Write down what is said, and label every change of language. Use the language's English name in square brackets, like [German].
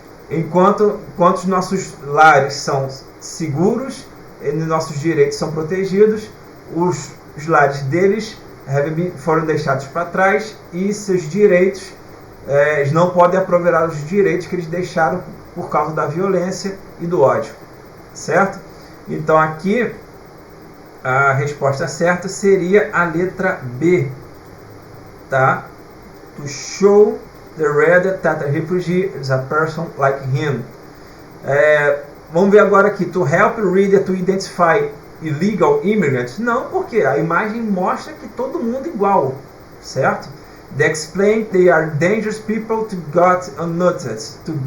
[Portuguese] Enquanto os nossos lares são seguros, e nossos direitos são protegidos, os lares deles foram deixados para trás e seus direitos, eles não podem aproveitar os direitos que eles deixaram por causa da violência e do ódio, certo? Então aqui a resposta certa seria a letra B, tá? [English] To show the reader that a refugee is a person like him. [Portuguese] Vamos ver agora aqui, [English] to help reader to identify illegal immigrants. [Portuguese] Não, porque a imagem mostra que todo mundo é igual, certo? [English] They explain they are dangerous people that go unnoticed.